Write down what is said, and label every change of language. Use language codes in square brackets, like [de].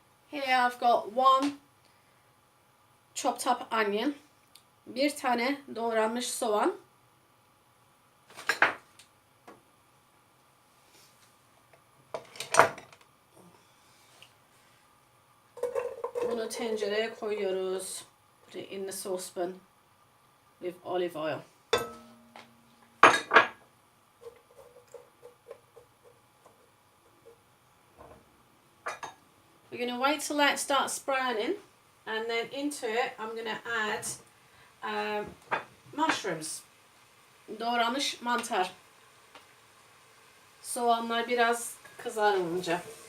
[en] Here I've got one chopped up onion, [tr] bir tane doğranmış soğan, bunu tencereye koyuyoruz. [en] Put it in the saucepan with olive oil. We're going to wait till that starts browning, and then into it I'm going to add mushrooms, [tr] doğranmış mantar. Soğanlar biraz kızarınca.